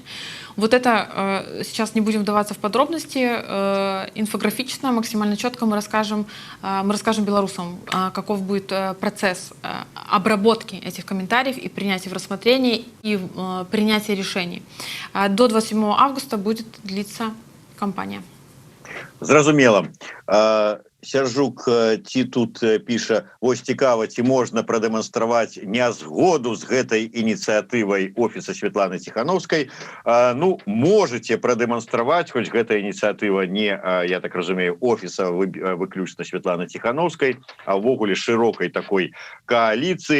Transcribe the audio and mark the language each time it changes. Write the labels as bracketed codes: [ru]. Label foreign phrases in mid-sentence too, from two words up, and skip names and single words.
[ru] Вот это сейчас не будем вдаваться в подробности, инфографично, максимально четко мы расскажем белорусам, каков будет процесс обработки этих комментариев и принятия в рассмотрение и принятия решений. До 27 августа будет длиться кампания. [be] Зразумела. Сяржук ці тут піша: вось цікава, ці можна прадэманстраваць нязгоду з гэтай ініцыятывай офіса Светланы Тихановскай. Ну, можете прадэманстраваць, хоць гэтая ініцыятыва не, я так разумею, офіса выключна Светланы Тихановскай, а ўвогуле шырокай такой коаліцыі.